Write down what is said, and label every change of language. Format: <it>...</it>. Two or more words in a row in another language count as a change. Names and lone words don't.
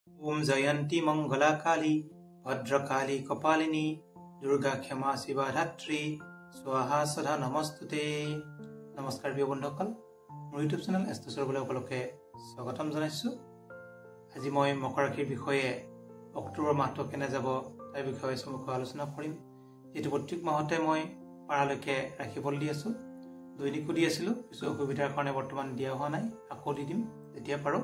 <sa>ओम जयंती मंगला काली भद्रकाली कपालिनी दुर्गा क्षमा शिवा धात्री स्वाहा सदा नमस्तुते।</sa> <hi>नमस्कार प्रिय बंधुসকল,</hi> <as>মোৰ ইউটিউব চেনেল এষ্টছৰ সকলোকে স্বাগতম জনাইছো। আজি মই মকৰ ৰাশিৰ বিষয়ে অক্টোবৰ মাহটো কেনে যাব তাৰ বিষয়ে চমুকৈ আলোচনা কৰিম। যেটো প্ৰত্যেক মাহতে মই পাৰালৈকে ৰাশিফল দি আছো, দৈনিকো দি আছিলো, কিছু অসুবিধাৰ কাৰণে বৰ্তমান দিয়া হোৱা নাই, আকৌ দি দিম যেতিয়া পাৰো।</as>